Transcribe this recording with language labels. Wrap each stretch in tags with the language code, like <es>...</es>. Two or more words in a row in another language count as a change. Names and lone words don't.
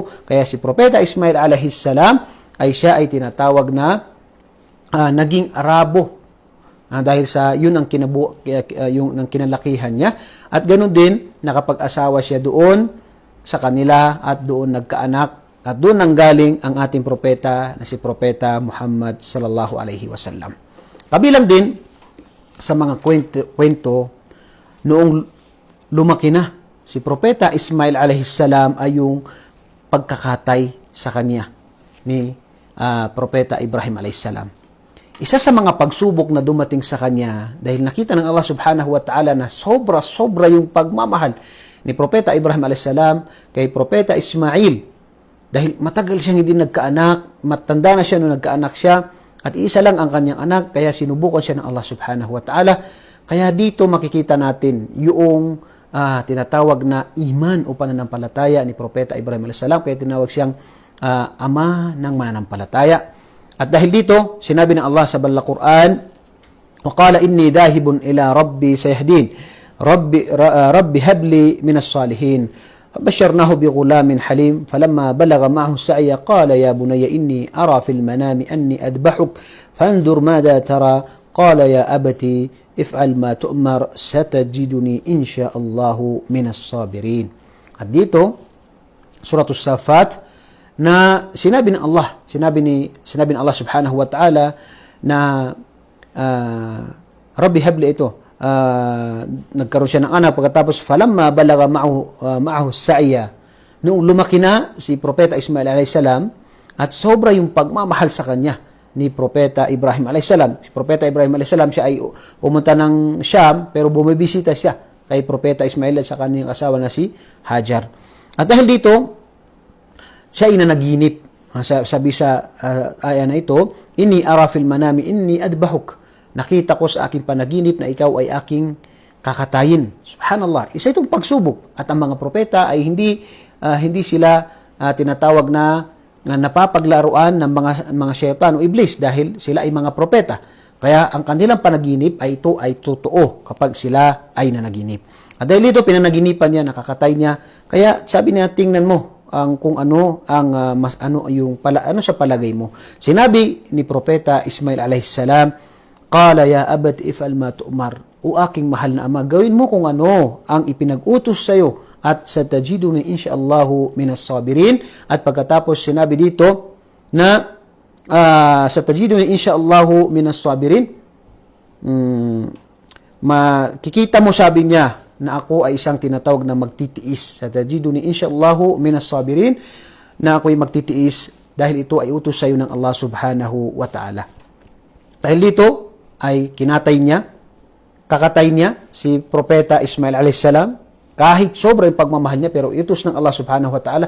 <tl>Kaya si Propeta Ismail</tl> <ar>عليه السلام</ar> <tl>ay siya ay tinatawag na naging Arabo dahil sa yun ang yung kinalakihan niya. At ganoon din nakapag-asawa siya doon sa kanila at doon nagkaanak. At doon nanggaling ang ating propeta na si Propeta Muhammad</tl> <ar>صلى الله عليه وسلم.</ar> <tl>Kabilang din sa mga kwento noong lumaki na si Propeta Ismail</tl> <ar>عليه السلام</ar> <tl>ay yung pagkakatay sa kanya ni Propeta Ibrahim</tl> <ar>عليه السلام.</ar> <tl>Isa sa mga pagsubok na dumating sa kanya dahil nakita ng Allah</tl> <ar>سبحانه وتعالى</ar> <tl>na sobra yung pagmamahal ni Propeta Ibrahim</tl> <ar>عليه السلام</ar> <tl>kay Propeta Ismail. Dahil matagal siyang hindi nagkaanak, matanda na siya nung nagkaanak siya, at isa lang ang kanyang anak, kaya sinubukan siya ng Allah</tl> <ar>سبحانه وتعالى.</ar> <tl>Kaya dito makikita natin yung tinatawag na iman o pananampalataya ni Propeta Ibrahim</tl> <ar>عليه السلام,</ar> <tl>kaya tinawag siyang ama ng mananampalataya. At dahil dito, sinabi ng Allah sa Banal Quran,</tl> <ar>وَقَالَ إِنِّي ذَاهِبٌ إِلَى رَبِّي سَيَهْدِينَ رَبِّ هَبْ لِي مِنَ الصَّالِحِينَ فبشرناه بغلام حليم فلما بلغ معه السعي قال يا بني إني أرى في المنام أني أذبحك فانظر ماذا ترى قال يا أبتي افعل ما تؤمر ستجدني إن شاء الله من الصابرين.</ar> <tl>At dito, Surah As-Saffat, na sinabi ng Allah</tl> <ar>سبحانه وتعالى</ar> <tl>na</tl> <ar>رب هب لي</ar> <tl>ito, nagkaroon siya ng anak pagkatapos</tl> <ar>فلما بلغ معه السعي,</ar> <tl>noong lumaki na si Propeta Ismail</tl> <ar>عليه السلام</ar> <tl>at sobra yung pagmamahal sa kanya ni Propeta Ibrahim</tl> <ar>عليه السلام.</ar> <tl>Si Propeta Ibrahim</tl> <ar>عليه السلام</ar> <tl>siya ay pumunta ng Sham pero bumibisita siya kay Propeta Ismail at sa kanyang asawa na si Hajar. At dahil dito siya ay nanaginip. Sabi sa aya na ito,</tl> <ar>إني أرى في المنام أني أذبحك,</ar> <tl>nakita ko sa aking panaginip na ikaw ay aking kakatayin. Subhanallah. Isa itong pagsubok. At ang mga propeta ay hindi sila tinatawag na napapaglaruan ng mga syaitan o iblis dahil sila ay mga propeta. Kaya ang kanilang panaginip ay ito ay totoo kapag sila ay nanaginip. At dahil ito, pinanaginipan niya, nakakatay niya. Kaya sabi niya, tingnan mo kung ano ang ano sa palagay mo. Sinabi ni Propeta Ismail</tl> <ar>عليه السلام, قال يا أبت افعل ما تؤمر.</ar> <tl>O aking mahal na ama, gawin mo kung ano ang ipinag-utos sa iyo at</tl> <ar>ستجدني إن شاء الله من الصابرين.</ar> <tl>At pagkatapos sinabi dito na</tl> <ar>ستجدني إن شاء الله من الصابرين.</ar> <tl>Makikita mo, sabi niya, na ako ay isang tinatawag na magtitiis.</tl> <ar>ستجدني إن شاء الله من الصابرين,</ar> <tl>na ako'y magtitiis dahil ito ay utos sa iyo ng Allah</tl> <ar>سبحانه وتعالى.</ar> <tl>Dahil dito ay kakatay niya si Propeta Ismail</tl> <ar>عليه السلام,</ar> <tl>kahit sobrang pagmamahal niya, pero utos ng Allah</tl> <ar>سبحانه وتعالى.</ar>